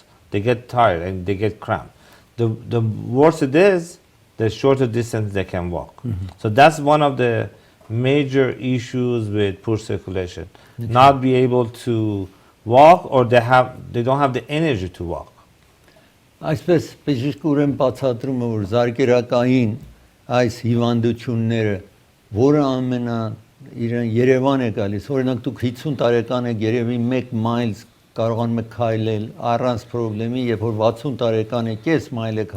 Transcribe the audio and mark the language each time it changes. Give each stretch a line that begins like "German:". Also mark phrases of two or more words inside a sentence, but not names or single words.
English: They get tired and they get cramped. The worse it is, the shorter distance they can walk. Mm-hmm. So that's one of the major issues with poor circulation. Mm-hmm. Not be able to walk, or they don't have the energy to walk.
Armenian: Այսպես բժիշկը ուրեմն բացատրում է, որ զարկերակային այս հիվանդությունները, որը իրեն Երևան է գալիս, օրինակ դուք 50 տարեկան եք, երևի 1 մայլ կարողանում եք քայլել առանց խնդրի, երբ որ 60 տարեկան եք, կես մայլ եք